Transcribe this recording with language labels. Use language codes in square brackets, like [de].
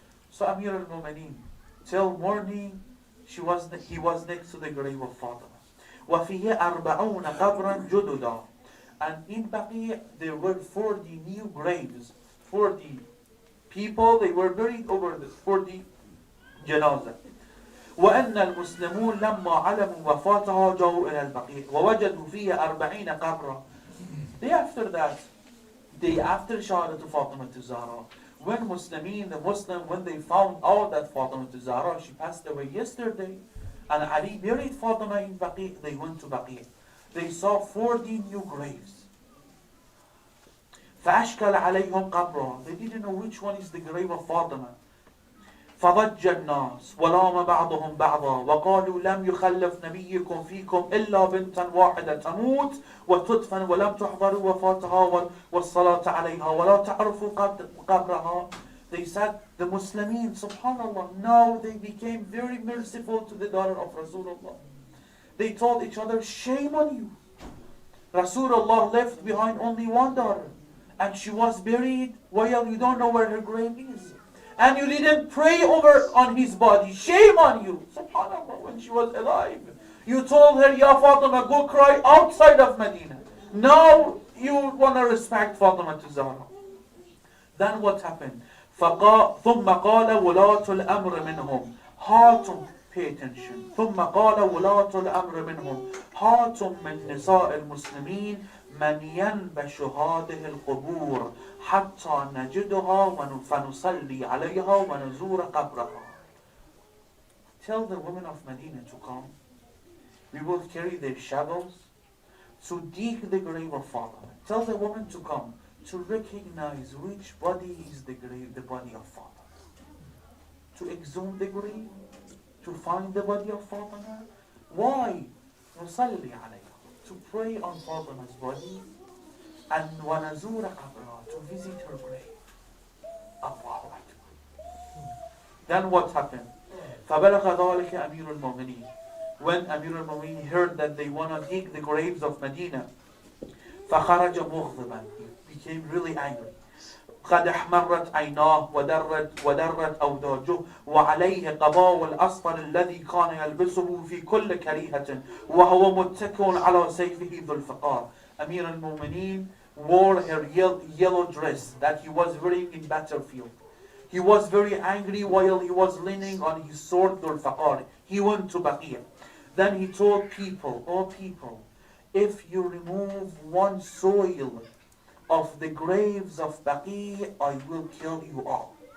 [en] So Amir al-Mu'mineen, till morning, he was next to the grave of Fatima. [ar] وَفِيهِ 40 قَبْرًا جُدُدًا. [en] And in Baqi' there were 40 new graves. 40 people, they were buried over the 40 janazah. [ar] وأن المسلمون لما علموا وفاتها جاءوا إلى البقيع ووجدوا فيها 40 قبرا. [en] Day after that, day after Shahdat to Fatima Zahra, when when they found out that Fatima Zahra, she passed away yesterday, and Ali buried Fatima in Baqi', they went to Baqi'. They saw 40 new graves. [ar] فأشكل عليهم قبرها. [en] They didn't know which one is the grave of Fatima. [ar] فضج الناس ولام بعضهم بعضا وقالوا لم يخلف نبيكم فيكم إلا بنتا واحدة تموت وتدفن ولم تحضروا وفاتها والصلاة عليها ولا تعرفوا قبرها. [en] They said, the Muslimin, subhanallah, now they became very merciful to the daughter of Rasulullah. They told each other, shame on you. Rasulullah left behind only one daughter, and she was buried while you don't know where her grave is. And you didn't pray over on his body. Shame on you. Subhanallah, when she was alive. You told her, Ya Fatima, go cry outside of Medina. Now you want to respect Fatima Zahra. Then what happened? [ar] ثم قال ولاة الأمر منهم هاتم, [en] pay attention. [ar] ثم قال ولاة الأمر منهم هاتم من نساء المسلمين من ينبش هذه القبور حتى نجدها فنصلي عليها ونزور قبرها. [en] Tell the women of Medina to come. We will carry their shovels to dig the grave of Fatima. Tell the women to come to recognize which body is the body of Fatima. To exhume the grave, to find the body of Fatima. Why? [ar] نصلي عليها. [en] To pray on Fatima's body, and [ar] ونزور قبرها, [en] to visit her grave. Allahu Akbar. Then what happened? [ar] فبلغ ذلك أمير المؤمنين. [en] When Amir al-Mu'mineen heard that they want to dig the graves of Medina, [ar] فخرج مغضبا. [en] He became really angry. [ar] قد احمرت عيناه ودرت أوداجه وعليه قباء الأصفر الذي كان يلبسه في كل كريهة وهو متكئ على سيفه ذو الفقار. [en] Amir al-Mu'mineen wore her yellow dress that he was wearing in battlefield. He was very angry while he was leaning on his sword Dhul Faqar. He went to Baqiyah. Then he told people, "Oh people, if you remove one soil of the graves of Baqi, I will kill you all."